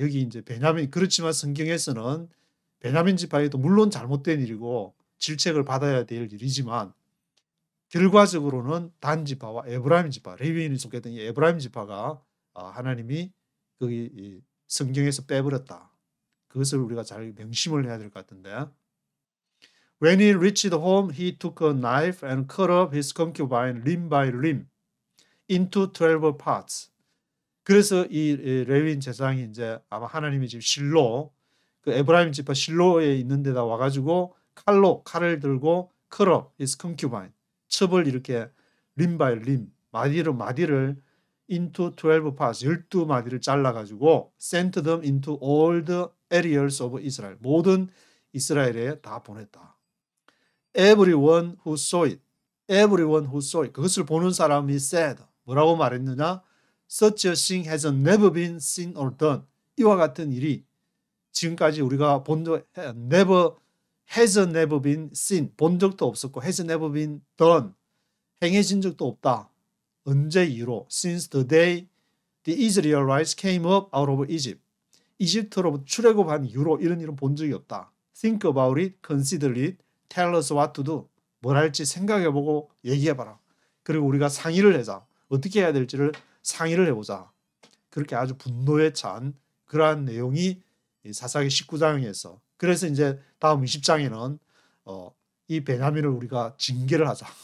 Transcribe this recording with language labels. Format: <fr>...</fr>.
<ko>여기 이제 베냐민, 그렇지만 성경에서는 베냐민 지파에도 물론 잘못된 일이고 질책을 받아야 될 일이지만 결과적으로는 단 지파와 에브라임 지파, 레위인이 속했던 이 에브라임 지파가 하나님이 거기 성경에서 빼버렸다. 그것을 우리가 잘 명심을 해야 될 것 같은데.</ko> <en>When he reached home, he took a knife and cut up his concubine limb by limb into 12 parts.</en> <ko>그래서 이 레위인 제사장이 이제 아마 하나님이 지금 실로, 그 에브라임 지파 실로에 있는 데다 와가지고 칼을 들고</ko> <en>cut up his concubine,</en> <ko>첩을 이렇게</ko> <en>limb by limb,</en> <ko>마디를</ko> <en>into 12 parts,</en> <ko>12마디를 잘라가지고</ko> <en>sent them into all the areas of Israel,</en> <ko>모든 이스라엘에 다 보냈다.</ko> <en>Everyone who saw it, everyone who saw it,</en> <ko>그것을 보는 사람이</ko> <en>said,</en> <ko>뭐라고 말했느냐?</ko> <en>Such a thing has never been seen or done.</en> <ko>이와 같은 일이 지금까지 우리가 본 적,</ko> <en>has never been seen,</en> <ko>본 적도 없었고</ko> <en>has never been done,</en> <ko>행해진 적도 없다. 언제 이후로?</ko> <en>Since the day the Israelites came up out of Egypt.</en> <ko>이집트로부터 출애굽한 이후로 이런 일은 본 적이 없다.</ko> <en>Think about it, consider it, tell us what to do.</en> <ko>뭘 할지 생각해보고 얘기해봐라. 그리고 우리가 상의를 하자. 어떻게 해야 될지를 상의를 해보자. 그렇게 아주 분노에 찬 그러한 내용이 사사기 19장에서, 그래서 이제 다음 20장에는 이 베냐민을 우리가 징계를 하자.</ko>